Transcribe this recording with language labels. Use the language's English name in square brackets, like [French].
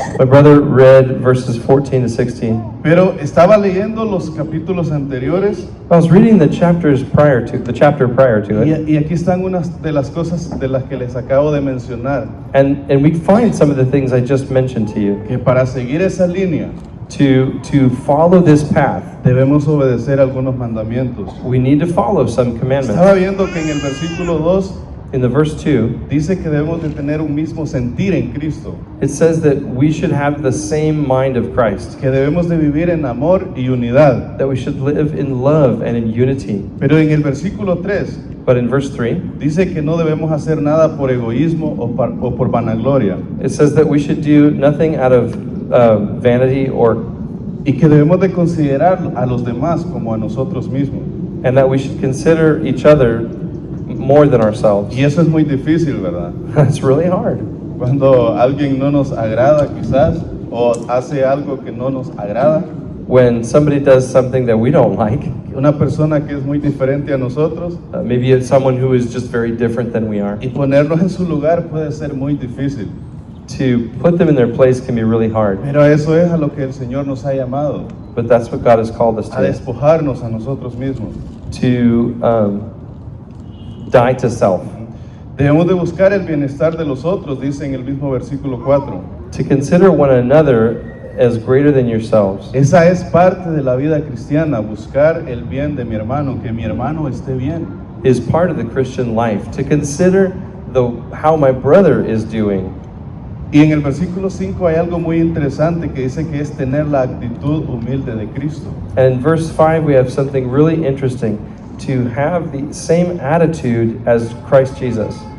[English] My brother read verses 14 to 16. [Spanish] pero estaba leyendo los capítulos anteriores [English] I was reading the chapter prior to it, [Spanish] y aquí están unas de las cosas de las que les acabo de mencionar, [English] and we find some of the things I just mentioned to you. [Spanish] que para seguir esa línea [English] To follow this path, [Spanish] debemos obedecer algunos mandamientos. [English] we need to follow some [Spanish] Estaba [English] commandments. [Spanish] viendo que en el versículo 2 [English] In the verse 2, [Spanish] dice que debemos de tener un mismo sentir en Cristo, [English] it says that we should have the same mind of Christ, [Spanish] que debemos de vivir en amor y unidad. [English] that we should live in love and in unity. [Spanish] Pero en el versículo 3 [English] But in verse 3, [Spanish] dice que no debemos hacer nada por egoísmo o por vanagloria, [English] it says that we should do nothing out of vanity [Spanish] y que debemos de considerar a los demás como a nosotros mismos. [English] and that we should consider each other more than ourselves. [Spanish] Y eso es muy difícil, ¿verdad? [English] That's really hard. [Spanish] Cuando alguien no nos agrada quizás, o hace algo que no nos agrada, [English] When somebody does something that we don't like, [Spanish] una persona que es muy diferente a nosotros, [English] maybe it's someone who is just very different than we are, [Spanish] y ponernos en su lugar puede ser muy difícil. [English] to put them in their place can be really hard. [Spanish] Pero eso es a lo que el Señor nos ha llamado, [English] But that's what God has called us [Spanish] a [English] to, [Spanish] despojarnos a nosotros mismos. [English] to die to self, [Spanish] Debemos de buscar el bienestar de los otros, dice en el mismo versículo 4. [English] to consider one another as greater than yourselves. [Spanish] Esa es parte de la vida cristiana, buscar el bien de mi hermano, que mi hermano esté bien. [English] Is part of the Christian life, to consider how my brother is doing. [Spanish] Y en el versículo 5 hay algo muy interesante que dice que es tener la actitud humilde de Cristo. [English] And in verse 5, we have something really interesting, to have the same attitude as Christ Jesus.